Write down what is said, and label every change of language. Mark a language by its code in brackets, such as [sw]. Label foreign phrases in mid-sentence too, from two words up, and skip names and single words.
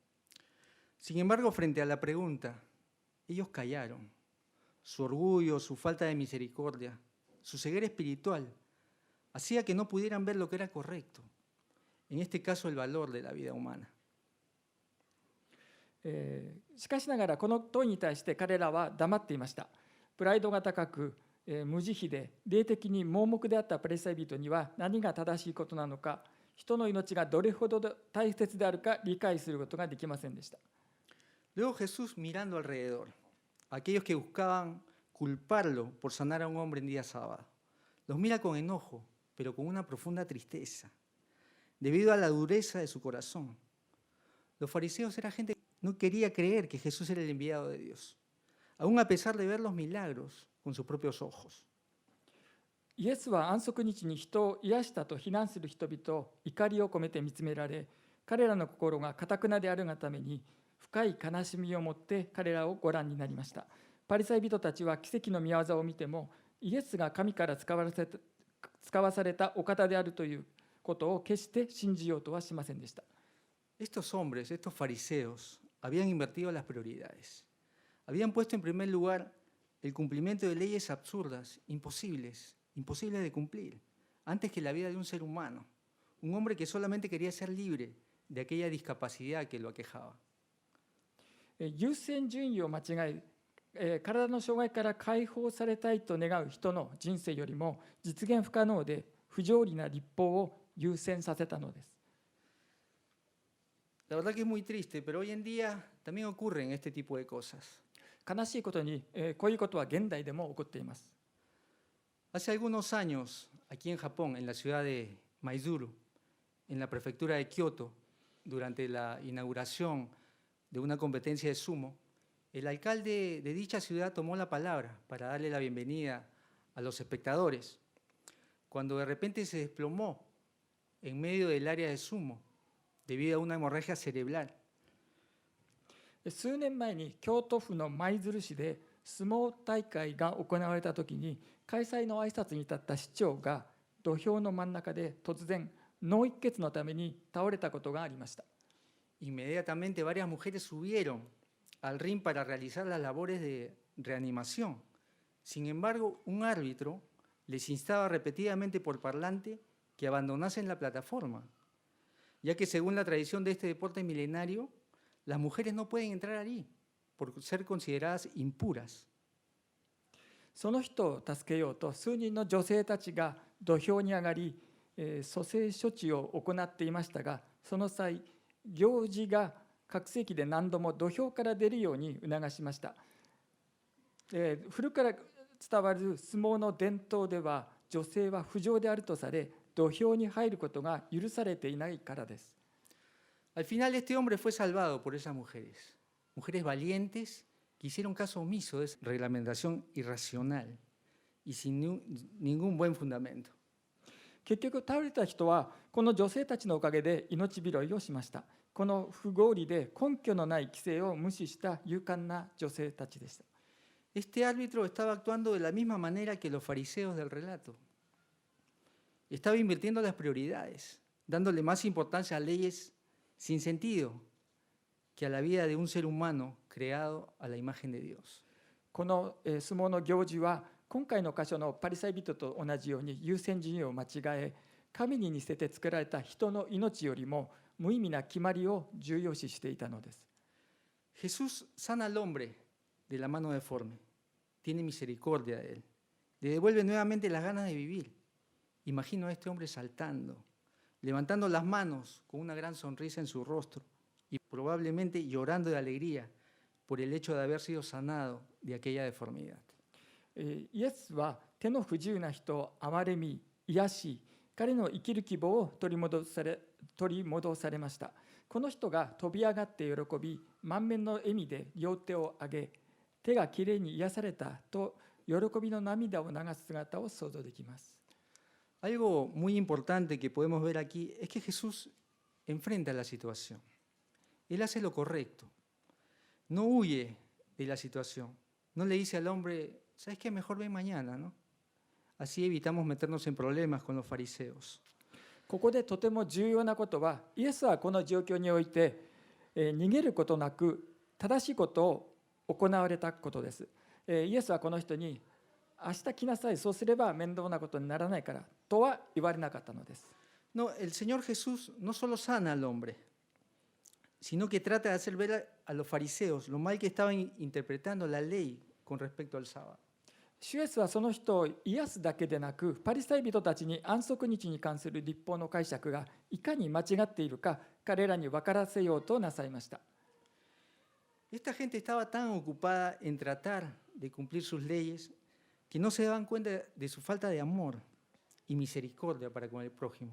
[es] Sin embargo, frente a la pregunta, ellos callaron. Su orgullo, su falta de misericordia, su ceguera espiritual, hacía que no pudieran ver lo que era correcto. En este caso, el valor de la vida humana. [ja] しかしながらこの問いに対して彼らは黙っていました。プライドが高く、無慈悲で霊的に盲目であったパリサイ人には何が正しいことなのか、人の命がどれほど大切であるか理解することができませんでした。 [es] Luego Jesús, mirando alrededor, aquellos que buscaban culparlo por sanar a un hombre en día sábado, los mira con enojo, pero con una profunda tristeza, debido a la dureza de su corazón. Los fariseos eran gente que no quería creer que Jesús era el enviado de Dios, aún a pesar de ver los milagros con sus propios ojos. [ja] イエスは安息日に人を癒したと非難する人々を怒りを込めて見つめられ、彼らの心が堅であるがために深い悲しみを持って彼らをご覧になりました。パリサイ人たちは奇跡の御業を見ても、イエスが神から使わされたお方であるということを決して信じようとはしませんでした。 [es] Estos hombres, estos fariseos, habían invertido las prioridades. Habían puesto en primer lugar el cumplimiento de leyes absurdas, imposibles de cumplir, antes que la vida de un ser humano, un hombre que solamente quería ser libre de aquella discapacidad que lo aquejaba. [ja] 優先順位を間違え、体の障害から解放されたいと願う人の人生よりも実現不可能で不条理な律法を優先させたのです。 [es] La verdad que es muy triste, pero hoy en día también ocurren este tipo de cosas. [ja] 悲しいことに、こういうことは現代でも起こっています。 [es] Hace algunos años, aquí en Japón, en la ciudad de Maizuru, en la prefectura de Kioto, durante la inauguración de una competencia de sumo, el alcalde de dicha ciudad tomó la palabra para darle la bienvenida a los espectadores, cuando de repente se desplomó en medio del área de sumo debido a una hemorragia cerebral. [ja] 数年前に京都府の舞鶴市で相撲大会が行われたときに、開催の挨拶に立った市長が土俵の真ん中で突然脳一血のために倒れたことがありました。 [es] Inmediatamente varias mujeres subieron al ring para realizar las labores de reanimación. Sin embargo, un árbitro les instaba repetidamente por parlante que abandonasen la plataforma, ya que según la tradición de este deporte milenario, las mujeres no pueden entrar allí por ser consideradas impuras. [ja] その人を助けようと数人の女性たちが土俵に上がり、蘇生処置を行っていましたが、その際、行司が拡声器で何度も土俵から出るように促しました。古から伝わる相撲の伝統では、女性は不浄であるとされ、土俵に入ることが許されていないからです。 [es] Al final, este hombre fue salvado por esas mujeres valientes que hicieron caso omiso de esa reglamentación irracional y sin ningún buen fundamento. [ja] 結局倒れた人はこの女性たちのおかげで命拾いをしました。この不合理で根拠のない規制を無視した勇敢な女性たちでした。 [es] Este árbitro estaba actuando de la misma manera que los fariseos del relato. Estaba invirtiendo las prioridades, dándole más importancia a leyes sin sentido que a la vida de un ser humano creado a la imagen de Dios. [ja] この相撲の行事は今回の箇所のパリサイ人と同じように優先順位を間違え、神に似せて作られた人の命よりも無意味な決まりを重要視していたのです。 [es] Jesús sana al hombre de la mano deforme, tiene misericordia de él, le devuelve nuevamente las ganas de vivir. Imagino a este hombre saltando, levantando las manos con una gran sonrisa en su rostro y probablemente llorando de alegría por el hecho de haber sido sanado de aquella deformidad. [ja] イエスは手の不自由な人を憐れみ、癒し、彼の生きる希望を取り戻されました。この人が飛び上がって喜び、満面の笑みで両手を上げ、手がきれいに癒されたと喜びの涙を流す姿を想像できます。 [es] Algo muy importante que podemos ver aquí es que Jesús enfrenta la situación. Él hace lo correcto. No huye de la situación. No le dice al hombre, ¿sabes qué? Mejor ven mañana, ¿no? Así evitamos meternos en problemas con los fariseos. [ja] ここでとても重要なことは、イエスはこの状況において、逃げることなく正しいことを行われたことです。イエスはこの人に、明日来なさい、そうすれば面倒なことにならないからとは言われなかったのです。 [es] No, el Señor Jesús no solo sana al hombre, sino que trata de hacer ver a los fariseos lo mal que estaban interpretando la ley con respecto al sábado. [ja] 主イエスはその人を癒すだけでなく、パリサイ人たちに安息日に関する律法の解釈がいかに間違っているか、彼らに分からせようとなさいました。 [es] Esta gente estaba tan ocupada en tratar de cumplir sus leyes que no se daban cuenta de su falta de amor y misericordia para con el prójimo.